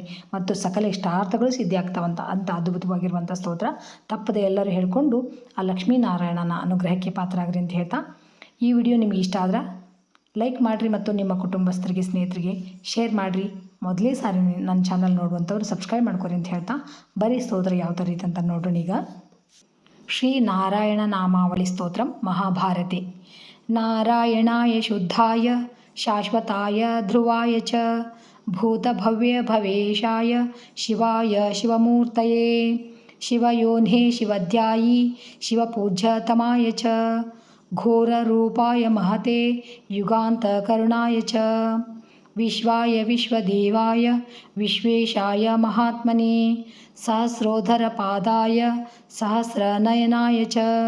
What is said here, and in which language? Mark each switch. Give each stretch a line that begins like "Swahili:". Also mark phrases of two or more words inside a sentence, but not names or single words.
Kannada: ಮತ್ತು ಸಕಲ ಇಷ್ಟಾರ್ಥಗಳು ಸಿದ್ಧಿ ಆಗ್ತಾವಂತ. ಅಂಥ ಅದ್ಭುತವಾಗಿರುವಂಥ ಸ್ತೋತ್ರ ತಪ್ಪದೆ ಎಲ್ಲರೂ ಹೇಳಿಕೊಂಡು ಆ ಲಕ್ಷ್ಮೀನಾರಾಯಣನ ಅನುಗ್ರಹಕ್ಕೆ ಪಾತ್ರರಾಗ್ರಿ ಅಂತ ಹೇಳ್ತಾ, ಈ ವಿಡಿಯೋ ನಿಮಗೆ ಇಷ್ಟ ಆದ್ರೆ ಲೈಕ್ ಮಾಡಿರಿ ಮತ್ತು ನಿಮ್ಮ ಕುಟುಂಬಸ್ಥರಿಗೆ, ಸ್ನೇಹಿತರಿಗೆ ಶೇರ್ ಮಾಡಿರಿ. ಮೊದಲೇ ಸಾರಿ ನನ್ನ ಚಾನಲ್ ನೋಡುವಂಥವ್ರು ಸಬ್ಸ್ಕ್ರೈಬ್ ಮಾಡ್ಕೊರಿ ಅಂತ ಹೇಳ್ತಾ, ಬರೀ ಸ್ತೋತ್ರ ಯಾವ ಥರ ರೀತಿ ಅಂತ ನೋಡೋಣ ಈಗ. ಶ್ರೀ ನಾರಾಯಣ ನಾಮಾವಳಿ ಸ್ತೋತ್ರ ಮಹಾಭಾರತೆ.
Sanskrit: ನಾರಾಯಣಾಯ ಶುದ್ಧಾಯ ಶಾಶ್ವತಾಯ ಧ್ರುವಾಯ ಚ ಭೂತಭವ್ಯ ಭವೇಶಾಯ ಶಿವಾಯ ಶಿವಮೂರ್ತಯೇ ಶಿವಯೋನ್ಹೇ ಶಿವಧ್ಯಾಯಿ ಶಿವಪೂಜ್ಯತಮಾಯ ಚ ಘೋರರೂಪಾಯ ಮಹತೆ ಯುಗಾಂತಕರುಣಾಯ ಚ ವಿಶ್ವಾಯ ವಿಶ್ವದೇವಾಯ ವಿಶ್ವೇಶಾಯ ಮಹಾತ್ಮನೆ ಸಹಸ್ರೋಧರಪಾದಾಯ ಸಹಸ್ರನಯನಾಯ ಚ